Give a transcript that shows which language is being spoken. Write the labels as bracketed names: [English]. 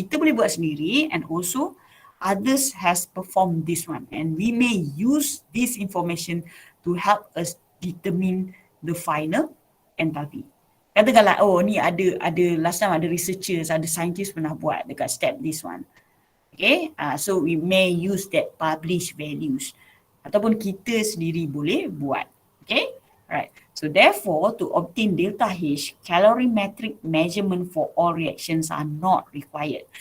[Malay] Kita boleh buat sendiri [English] and also others has performed this one, and we may use this information to help us determine the final enthalpy. [Malay] Katakanlah, ni ada last time ada researchers, ada scientists pernah buat dekat [English] step this one. Okay, so we may use that published values. [Malay] Ataupun kita sendiri boleh buat. [English] Okay, right. So therefore, to obtain delta H, calorimetric measurement for all reactions are not required.